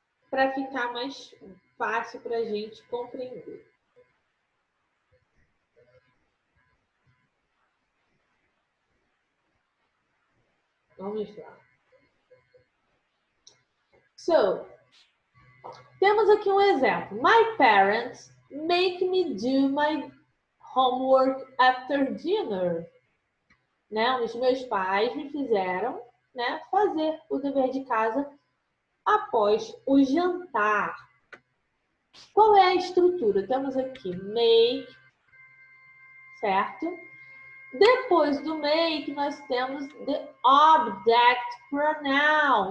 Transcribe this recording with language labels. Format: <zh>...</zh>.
<pt>Para ficar mais fácil para a gente compreender. Vamos lá. So, temos aqui um exemplo.</pt> <en>My parents make me do my homework after dinner.</en> <pt>Né? Os meus pais me fizeram, né, fazer o dever de casa após o jantar. Qual é a estrutura? Temos aqui make, certo? Depois do make, nós temos the object pronoun.</pt>